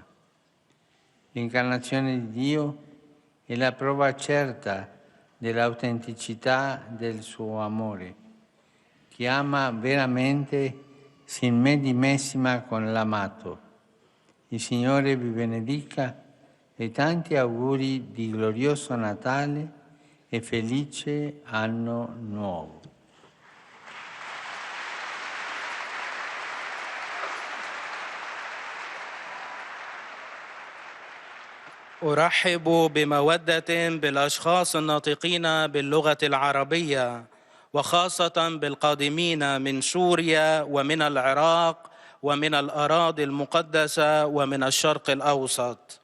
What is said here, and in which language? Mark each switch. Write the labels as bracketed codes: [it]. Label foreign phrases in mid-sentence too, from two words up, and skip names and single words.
[it] L'incarnazione di Dio è la prova certa dell'autenticità del suo amore. Chi ama veramente si immedesima con l'amato. Il Signore vi benedica e tanti auguri di glorioso Natale e felice anno nuovo. [ar] أرحب بمودة بالأشخاص الناطقين باللغة العربية، وخاصة بالقادمين من سوريا ومن العراق ومن الأراضي المقدسة ومن الشرق الأوسط.